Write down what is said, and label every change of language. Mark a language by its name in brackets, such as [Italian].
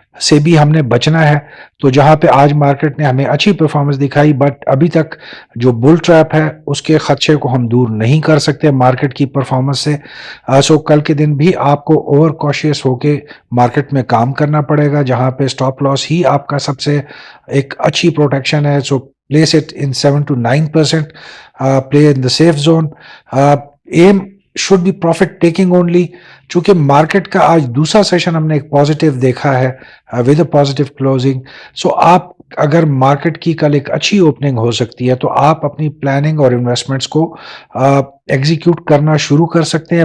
[Urdu] سے بھی ہم نے بچنا ہے. تو جہاں پہ آج مارکیٹ نے ہمیں اچھی پرفارمنس دکھائی بٹ ابھی تک جو بل ٹریپ ہے اس کے خدشے کو ہم دور نہیں کر سکتے مارکیٹ کی پرفارمنس سے. سو کل کے دن بھی آپ کو اوور کاشیس ہو کے مارکیٹ میں کام کرنا پڑے گا, جہاں پہ اسٹاپ لاس ہی آپ کا سب سے ایک اچھی پروٹیکشن ہے. [English] So place it in 7 to 9%, play in the safe zone. Aim should be profit taking only. [Urdu] چونکہ مارکیٹ کا آج دوسرا سیشن ہم نے ایک پازیٹیو دیکھا ہے [English] With a positive closing. [Urdu] سو آپ اگر مارکیٹ کی کل ایک اچھی اوپننگ ہو سکتی ہے تو آپ اپنی پلاننگ اور انویسٹمنٹس کو ایگزیکیوٹ کرنا شروع کر سکتے ہیں.